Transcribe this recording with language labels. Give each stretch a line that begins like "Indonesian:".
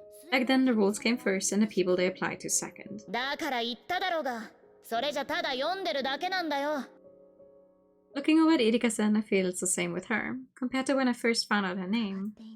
English: Back then, the rules came first, and the people they applied to second.
Japanese: だから言っただろうが、それじゃただ読んでるだけなんだよ。
English: Looking over at Irika-san, I feel it's the same with her. Compared to when I first found out her name.